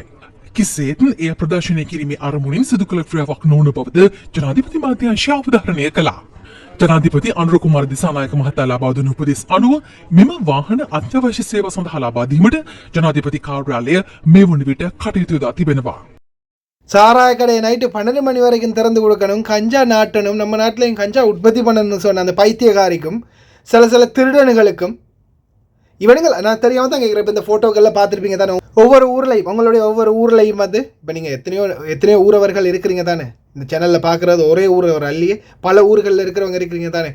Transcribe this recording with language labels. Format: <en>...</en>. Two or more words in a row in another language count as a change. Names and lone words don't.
<si>කිසිසේත් එය ප්‍රදර්ශනය කිරීමේ අරමුණින් සිදු කළ ක්‍රියාවක් නොවන බවද ජනාධිපති මාධ්‍යංශය අවධාරණය කළා. ජනාධිපති අනුර කුමාර දිසානායක මහතා ලබා දුන් උපදෙස් අනුව මෙම වාහන අත්‍යවශ්‍ය සේවා සඳහා ලබා දීමට ජනාධිපති කාර්යාලය මේ වන විට කටයුතු යොදා තිබෙනවා.</si> <ta>சாராய கடையை நைட்டு 12 மணி வரைக்கும் திறந்து கொடுக்கணும், கஞ்சா நாட்டணும், நம்ம நாட்டிலையும் கஞ்சா உற்பத்தி பண்ணணும்னு சொன்ன அந்த பைத்தியகாரிக்கும் சில திருடனுகளுக்கும் இவனுங்கள் நான் தெரியாமல் தான் கேட்குறேன். இப்போ இந்த ஃபோட்டோக்கெல்லாம் பார்த்துருப்பீங்க தானே, ஒவ்வொரு ஊர்லையும் உங்களுடைய ஒவ்வொரு ஊர்லையும் வந்து இப்போ நீங்கள் எத்தனையோ ஊரவர்கள் இருக்கிறீங்க தானே, இந்த சேனலில் பார்க்குறது ஒரே ஊரவர் அல்லையே பல ஊர்களில் இருக்கிறவங்க இருக்கிறீங்க தானே.</ta>